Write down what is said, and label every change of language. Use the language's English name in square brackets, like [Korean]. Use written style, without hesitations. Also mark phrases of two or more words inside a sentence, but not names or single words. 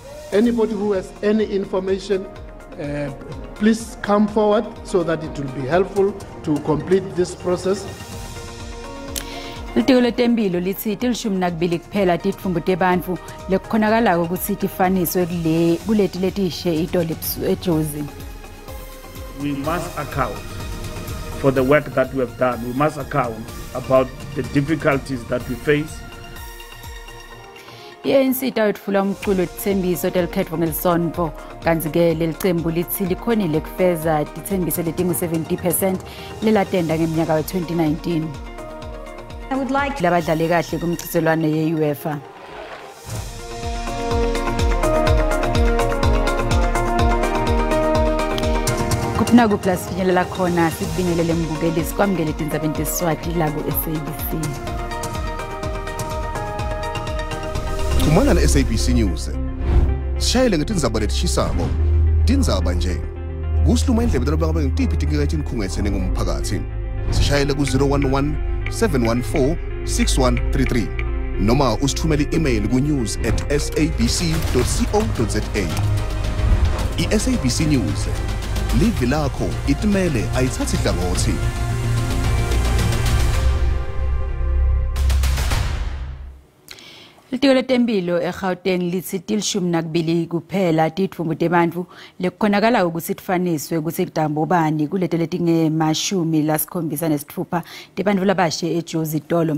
[English] Anybody who has any information, please come forward so that it will be helpful to complete this process. [Swati] Litiko letempilo lithi tilishumi nakubili kuphela titfumbu tebantu lekukhonakalako ukuthi tifaniswe kuleti letishe itolo eJozi. [English] We must account for the work that we have done. We must account about the difficulties that we face. [Swati] ANC tawetfula umculo tithembiso telikhetfwa ngelisonto kanti ke lelicembu lithi likhonile kufeza tithembiso letingu 70% lelatenda ngeminyaka we-2019. [English] I would like [Swati] labadlale kahle kumchiselwane ye-UEFA. Kupnaku plus finyelela khona sikubingelele mbukeli sikwamukele Tindzaba teSiswati la ku-SABC. Kumana na SABC News. Sishayele ngetindzaba letishisako. Tindzaba nje. Kusiluma indlebe talobanga ngitiphi tinkikathi nikhungethene ngumphakathi. Sishayele ku 011 714 6133 noma usithumele email ku news@sabc.co.za. I-SABC News live lakho itimele ayithathi hlangothi. Litiko letempilo eGauteng lithi tilishumi nakubili kuphela titfumbu tebantu lekukhonakalako ukuthi tifaniswe ukuthi kudambobani kulete letingemashumi lasikhombisa nesithupha tebantu labashe eJozi tolo.